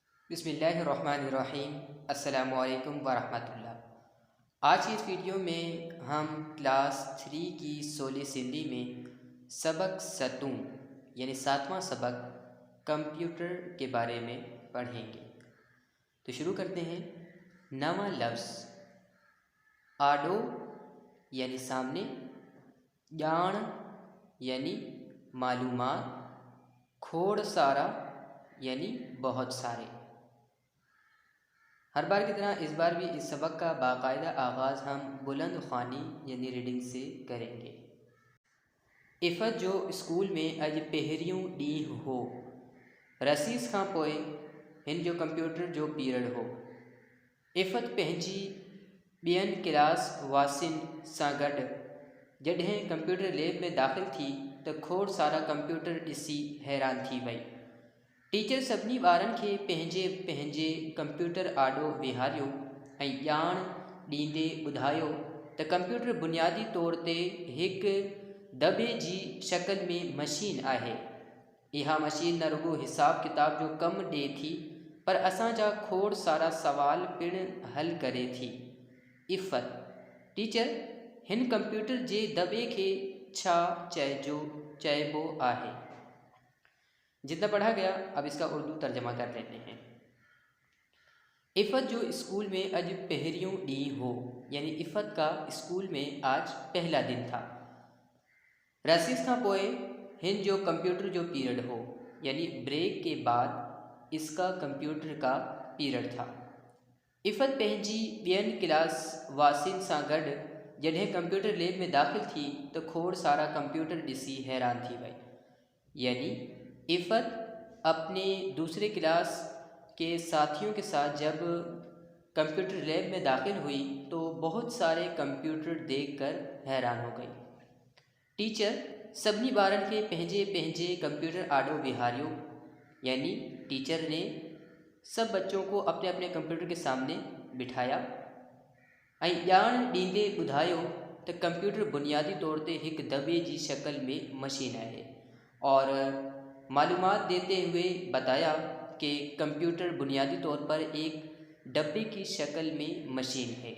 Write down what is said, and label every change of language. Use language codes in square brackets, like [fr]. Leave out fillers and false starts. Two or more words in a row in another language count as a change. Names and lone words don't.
[ar] بسم الله الرحمن الرحيم. السلام عليكم ورحمة الله. [ur] آج کی اس ویڈیو میں ہم کلاس 3 کی 16 سندھی میں [sd] सबक सतूं [ur] یعنی 7واں سبق کمپیوٹر کے بارے میں پڑھیں گے. تو شروع کرتے ہیں. [sd] नवा लफ्ज़ आडो [ur] یعنی سامنے، جان یعنی معلومات, [sd] खोड़ सारा [ur] یعنی بہت سارے. ہر بار کی طرح اس بار بھی اس سبق کا باقاعدہ آغاز ہم بلند خوانی یعنی ریڈنگ سے کریں گے. [sd] इफ़त जो स्कूल में अज पहरियों ॾींहुं हो, रसीस खां पोइ हिन जो कंप्यूटर जो पीरियड हो। इफ़त पंहिंजी ॿियनि क्लास वासियुनि सां गॾु जॾहिं कंप्यूटर लैब में दाख़िल थी त खोड़ सारा कंप्यूटर ॾिसी हैरान थी वई। टीचर सभिनी ॿारनि खे पंहिंजे पंहिंजे कंप्यूटर आॾो विहारियो ऐं ॼाण ॾींदे ॿुधायो त कंप्यूटर बुनियादी तौर ते हिकु दॿे जी शक्ल में मशीन आहे। इहा मशीन न रुॻो हिसाब किताब जो कमु ॾिए थी, पर असांजा खोड़ सारा सवाल पिणु हल करे थी। इफ़त: टीचर, हिन कंप्यूटर जे दॿे खे छा चइबो आहे? [ur] جتنا پڑھا گیا اب اس کا اردو ترجمہ کر لیتے ہیں. [sd] इफ़त जो स्कूल में अज पहरियों ॾींहुं हो, [ur] یعنی عفت کا اسکول میں آج پہلا دن تھا. [sd] रसीस खां पोइ हिन जो कंप्यूटर जो पीरियड हो, [ur] یعنی بریک کے بعد اس کا کمپیوٹر کا پیریڈ تھا. [sd] इफ़त पंहिंजी ॿियनि क्लास वासियुनि सां गॾु जॾहिं कंप्यूटर लैब में दाख़िल थी तो खोड़ सारा कंप्यूटर ॾिसी हैरान थी वई। [ur] یعنی عفت اپنے دوسرے کلاس کے ساتھیوں کے ساتھ جب کمپیوٹر لیب میں داخل ہوئی تو بہت سارے کمپیوٹر دیکھ کر حیران ہو گئی. [sd] टीचर सभिनी ॿारनि खे पंहिंजे पंहिंजे कंप्यूटर आॾो विहारियो, [ur] یعنی ٹیچر نے سب بچوں کو اپنے اپنے کمپیوٹر کے سامنے بٹھایا [sd] ऐं ॼाण ॾींदे ॿुधायो त कंप्यूटर बुनियादी तौर ते हिकु दॿे जी शक्ल में मशीन आहे, [ur] اور معلومات دیتے ہوئے بتایا کہ کمپیوٹر بنیادی طور پر ایک ڈبے کی شکل میں مشین ہے.